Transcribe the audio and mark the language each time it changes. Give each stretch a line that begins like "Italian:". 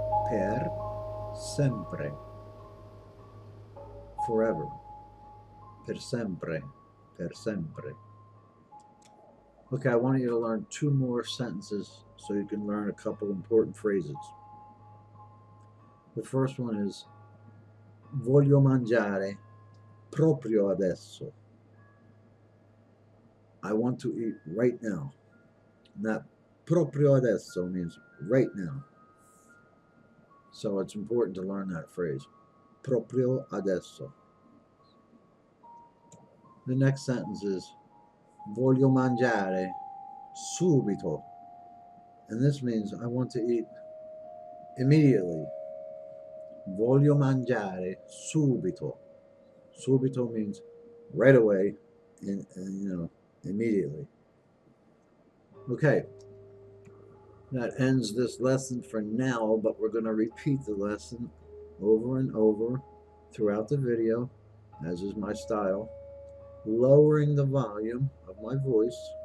Italian: Per sempre. Forever. Per sempre. Per sempre.
English: Okay, I want you to learn 2 more sentences so you can learn a couple important phrases. The first one is
Italian: voglio mangiare proprio adesso.
English: I want to eat right now. And that
Italian: proprio adesso
English: means right now. So it's important to learn that phrase.
Italian: Proprio adesso.
English: The next sentence is
Italian: voglio mangiare subito.
English: And this means I want to eat immediately.
Italian: Voglio mangiare subito.
English: Subito means right away, and immediately. Okay, that ends this lesson for now, but we're going to repeat the lesson over and over throughout the video, as is my style, lowering the volume of my voice